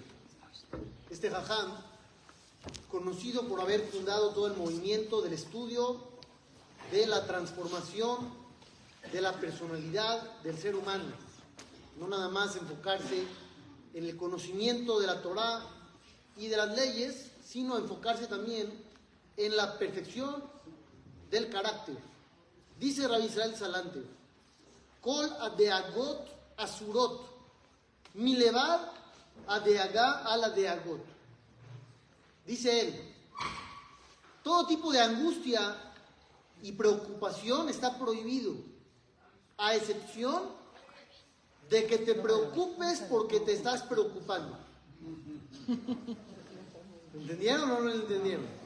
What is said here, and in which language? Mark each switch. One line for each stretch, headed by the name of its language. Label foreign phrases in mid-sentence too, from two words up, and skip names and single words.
Spanish: Este jajam, conocido por haber fundado todo el movimiento del estudio de la transformación de la personalidad del ser humano. No nada más enfocarse en el conocimiento de la Torá y de las leyes, sino enfocarse también en la perfección del carácter.
Hebrew: Dice Rabbi Israel Salanter: כל הדאגות אסורות, מלבד דאגה על הדאגות.
Spanish: Dice él, todo tipo de angustia y preocupación está prohibido, a excepción de que te preocupes porque te estás preocupando. ¿Entendieron o no lo entendieron?